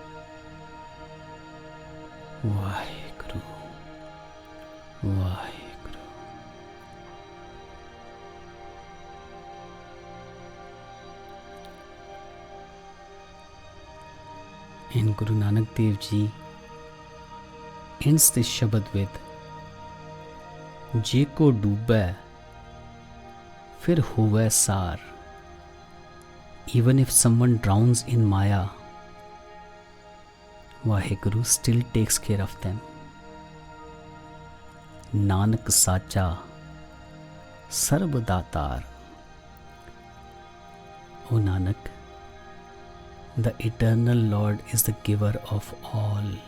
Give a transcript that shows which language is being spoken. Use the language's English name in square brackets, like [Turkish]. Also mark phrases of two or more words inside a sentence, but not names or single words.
[English] Vaheguru, Vaheguru. And Guru Nanak Dev Ji ends this Shabad with [Punjabi] ਜੇ ਕੋ ਡੂਬੈ ਫਿਰ ਹੋਵੈ ਸਾਰ. [English] Even if someone drowns in Maya, Vaheguru still takes care of them. [Punjabi] ਨਾਨਕ ਸਚਾ ਸਰਬ ਦਾਤਾਰ. [English] O Nanak, the eternal Lord is the giver of all.